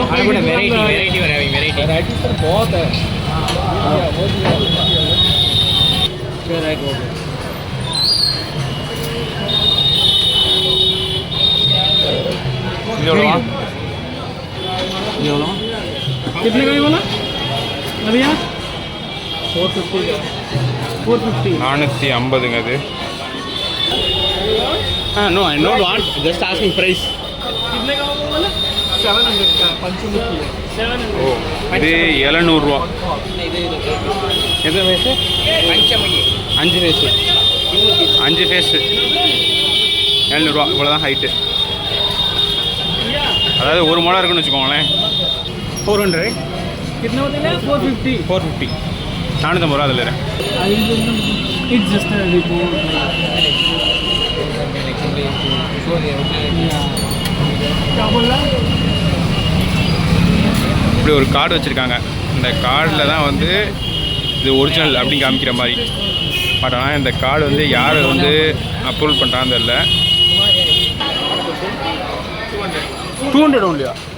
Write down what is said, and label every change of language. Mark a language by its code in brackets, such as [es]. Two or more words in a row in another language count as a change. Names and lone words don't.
[hi] वैरायटी सर बहुत है कितने का बोला भैया 450 का 450 [ta] 450ங்க அது [en] no I don't want just asking price [hi] कितने का बोला 700 का पंचमुखी 700 [ta] ஓ இது 700 ரூபாய் எத்தனை வயசு பஞ்சமுகி 5 வயசு 5 வயசு 700 ரூபாய் இவ்வளவுதான் ஹைட் அதாவது ஒரு முளை இருக்குன்னு வெச்சுக்கோங்களேன் 400 [hi] कितना होता है 450 [ta] 450 ரூபாய் அதுல இருக்கு [en] It's just a report. [hi] क्या बोला? [ta] இப்படி ஒரு கார்டு வச்சுருக்காங்க. இந்த கார்டில் தான் வந்து இது ஒரிஜினல் அப்படின்னு காமிக்கிற மாதிரி. பட் ஆனால் இந்த கார்டு வந்து யார் வந்து அப்ரூவல் பண்ணுறான்னு தெரியல. 200 ஒன்லியா?